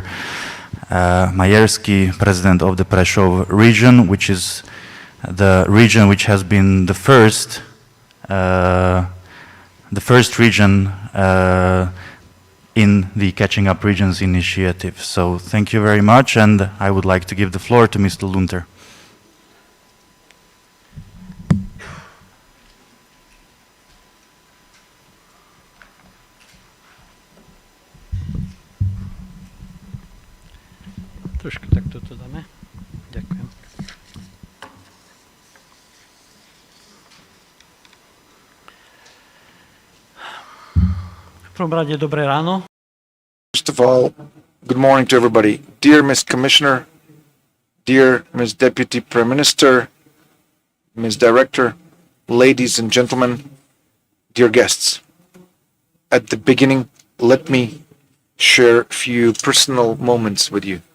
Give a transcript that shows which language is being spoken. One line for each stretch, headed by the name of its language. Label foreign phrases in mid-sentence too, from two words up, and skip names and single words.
English: Majerský, President of the Prešov region, which is the region which has been the first region in the Catching Up Regions initiative. So thank you very much, and I would like to give the floor to Mr. Lunter.
Slovak: Trošku takto to dáme. Ďakujem. V prvom rade dobré ráno.
English: First of all, good morning to everybody. Dear Ms. Commissioner, dear Ms. Deputy Prime Minister, Ms. Director, ladies and gentlemen, dear guests. At the beginning, let me share a few personal moments with you.